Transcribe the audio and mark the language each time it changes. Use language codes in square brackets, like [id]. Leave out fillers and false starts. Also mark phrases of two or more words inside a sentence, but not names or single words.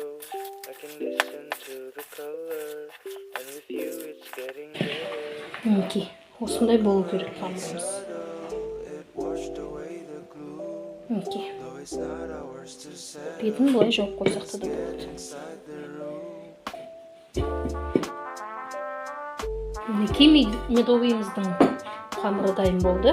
[en] I can listen to the color, and with you it's getting better. [kk] Мінекей, осындай болу керек қамырымыз. Мінекей. Бетін бұлай жауып қойсақ та болады. Мінекей медовыйымыздың қамыры дайын болды.